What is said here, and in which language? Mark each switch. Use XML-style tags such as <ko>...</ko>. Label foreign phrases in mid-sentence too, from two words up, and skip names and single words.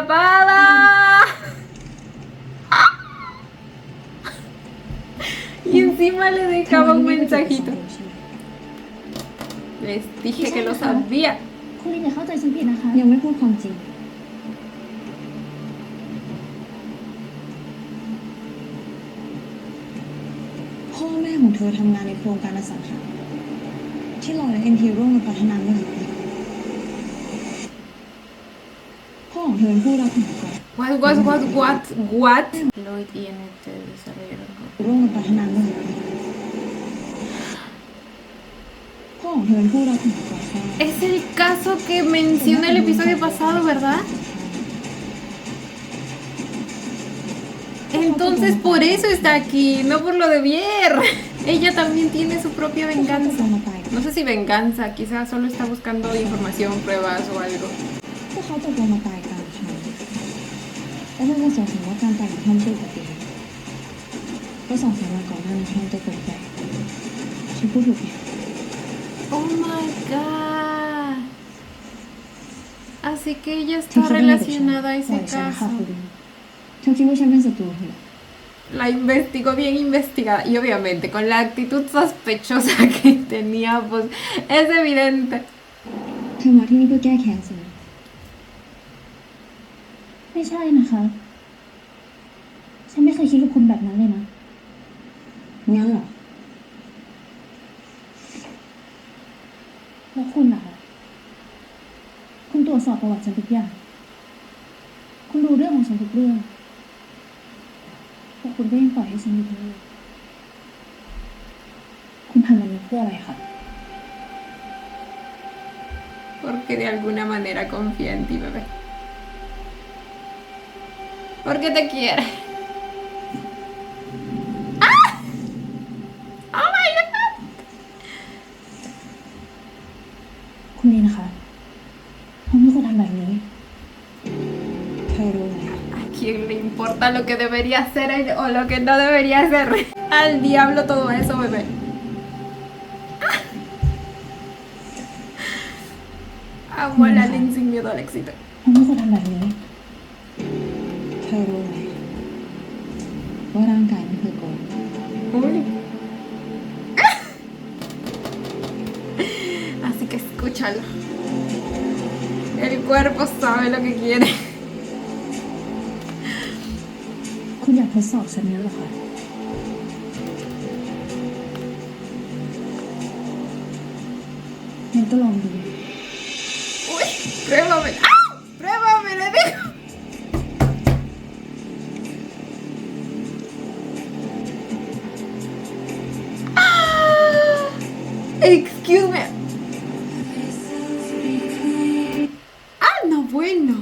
<es>¡Atrapada! Y encima le</es> <th>ทำไม</th> <es>dejaba un</es> <th>พี่ไม่ไปตรวจสอบ</th> <es>mensajito.</es> <th>ดูใช่ไหม</th> <es>Les dije que lo sabía.</es> <th>คุณลินอย่าเข้าใจฉันผิดนะคะ ยังไม่พูดความจริง พ่อแม่ของเธอทำงานในโครงการอสังหาที่ลอยและเอ็นทีร่วมกันพัฒนาเมื่อกี่ปีพ่อของเธอเป็นผู้รับเหมาก่อน</th> <es>What? Lloyd y NT desarrollaron.</es> <th>ร่วมกันพัฒนาเมื่อกี่ปีพ่อของเธอเป็นผู้รับเหมาก่อนสร้าง</th> <es>Es el caso que menciona el episodio pasado, ¿verdad? Entonces por eso está aquí, no por lo de Bier. Ella también tiene su propia</es> <th>พวกเขาตกล</th> <es>venganza.</es> <th>งมาตายกัน</th> <es>No sé si venganza, quizás solo está buscando información, pruebas o algo.</es> <th>พวกเขาตกลงมาตายกลางทางและเธอก็สงสัยว่าการตายของทอมเป็นอุบัติเหตุเพราะ2-3 วันก่อนหน้านี้ทอมตกใจฉันพูดถูกไหม</th> <en>Oh my god.</en> <es>Así que ella</es> <th>เธอ</th> <es>está</es> <th>คิดว่าอะไรกับฉัน</th> <es>relacionada a</es> <th>ปล่</th> <es>ese</es> <th>อยฉันค่ะ</th> <es>caso.</es> <th>คุณลินเธอคิดว่าฉันเป็นศัตรูเธอ</th> <es>La investigó bien investigada y obviamente con la actitud sospechosa que tenía, pues es evidente.</es> <th>เธอมาที่นี่เพื่อแก้แค้นสินะ ไม่ใช่นะคะ ฉันไม่เคยคิดกับคุณแบบนั้นเลยนะ งั้นเหรอ แล้วคุณล่ะคะคุณตรวจสอบประวัติฉันทุกอย่าง คุณรู้เรื่องของฉันทุกเรื่องแต่คุณก็ยังปล่อยให้ฉันอยู่ที่นี่คุณทำแบบนี้เพื่ออะไรคะ</th> <es>Porque de alguna manera confía en ti, bebé. Porque te quiere. ¡Ah!</es> <en>¡Oh my god!</en> <th>คุณลีนะคะผมไม่ควรทำแบบนี้ เธอรู้ไหม</th> <es>¿A quién le importa lo que debería hacer él o lo que no debería hacer? Al diablo todo eso, bebé. Amo a la Lin sin miedo al éxito.</es> <th>ผมไม่ควรทำแบบนี้ เธอรู้ไหมว่าร่างกายมันคือโกง</th> <es>Uy. Así que escúchalo. El cuerpo sabe lo que quiere. คุณอยากทดสอบฉันนั้นเหรอคะงั้นก็ลองดู Uy, pruébame. ¡Ah! Pruébame, le digo. ¡Ah!</es> <en>Excuse me.</en> <es>Ah, no, bueno.</es>